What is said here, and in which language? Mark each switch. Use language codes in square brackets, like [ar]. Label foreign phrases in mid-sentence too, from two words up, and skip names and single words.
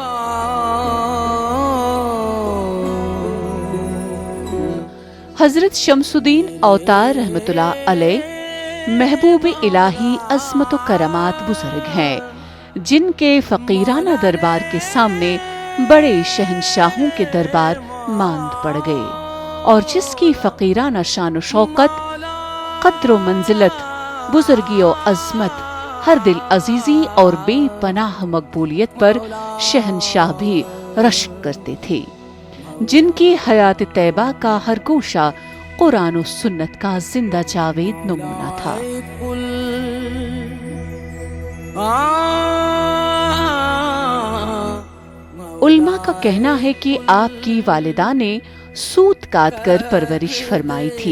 [ur] حضرت شمس الدین اوتار رحمۃ اللہ علیہ محبوب الہی عظمت و کرامات بزرگ ہیں، جن کے فقیرانہ دربار کے سامنے بڑے شہنشاہوں کے دربار ماند پڑ گئے، اور جس کی فقیرانہ شان و شوکت، قدر و منزلت، بزرگی و عظمت، ہر دل عزیزی اور بے پناہ مقبولیت پر شہنشاہ بھی رشک کرتے تھے، جن کی حیات طیبہ کا ہر گوشہ قرآن و سنت کا زندہ جاوید نمونہ تھا۔ علماء کا کہنا ہے کہ آپ کی والدہ نے سوت کاٹ کر پرورش فرمائی تھی،